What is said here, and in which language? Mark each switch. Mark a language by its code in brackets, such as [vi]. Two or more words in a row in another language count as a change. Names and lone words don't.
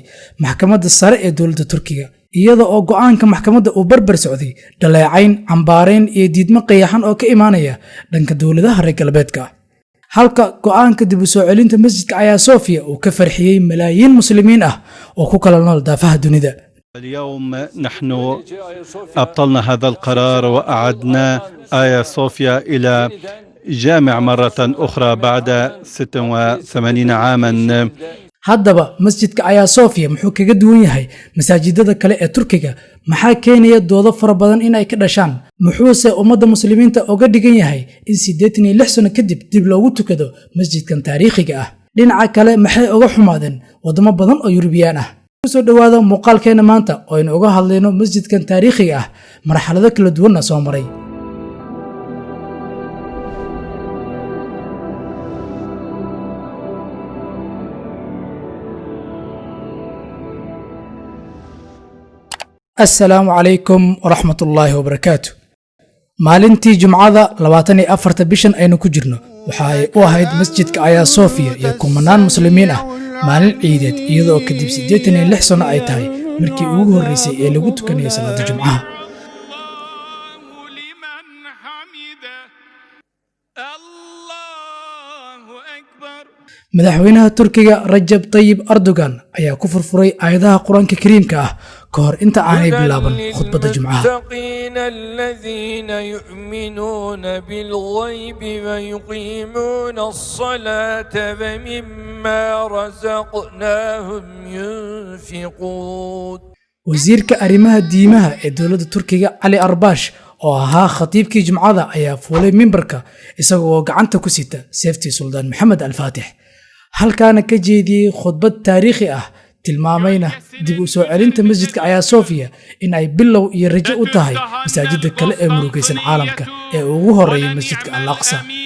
[so] maxkamadda sare ee dowladda Turkiga iyada oo go'aanka maxkamadda uu barbar socday dhaleecayn cambaareen iyo diidmo qeexan oo ka imaanaya dhanka dowladaha reer galbeedka halka go'aanka dib u soo celinta masjidka ayaa Sofia uu ka farxiyay malaayiin muslimiin ah oo ku kala nool daafaha dunida. [ar] اليوم نحن أبطلنا هذا القرار وأعدنا آيا صوفيا إلى جامع مرة أخرى بعد 86 عاما. [so] haddaba masjidka ayaa Sofia muxuu kaga duwan yahay masaajidada kale ee Turkiga maxaa keenaya doodo fara badan in ay ka dhashaan muxuuse ummadda muslimiinta uga dhigan yahay in 86 sano kadib dib loogu tukado masjidkan taariikhiga ah dhinaca kale maxay uga xumaadeen wadamo badan oo Yurubiyaan ah soo dhawaada muuqaalkeena maanta oo aynu uga hadlayno masjidkan taariikhiga ah marxalado kala duwan soo maray. [ar] السلام عليكم ورحمة الله وبركاته. [so] maalintii jumcada 24 bishan aynu ku jirno waxay u ahayd masjidka ayaa Sofia iyo kumanaan muslimiin ah maalin ciideed iyadoo kadib 86 sano ay tahay markii ugu horeysay ee lagu tukanayo salaada jumcaha. madaxweynaha Turkiga Rajab Tayyip Erdogan ayaa ku furfuray aayadaha Quraanka Kariimka ah ka hor inta aanay bilaaban khudbadda jumcaha. [ar] الذين يؤمنون بالغيب ويقيمون الصلاة ومما رزقناهم ينفقون. [so] wasiirka arrimaha diimaha ee dowladda Turkiga Ali Arbash oo ahaa khatiibkii jumcada ayaa fuulay mimbarka isagoo gacanta ku sita seeftii Sultan Maxamed Al-Fatih halkaana ka jeediyay khudbad taariikhi ah tilmaamayna dib u soo celinta masjidka ayaa Sofia in ay bilow iyo rajo u tahay masaajidda kale ee murugaysan caalamka ee ugu horeeyay masjidka Al-Aqsa.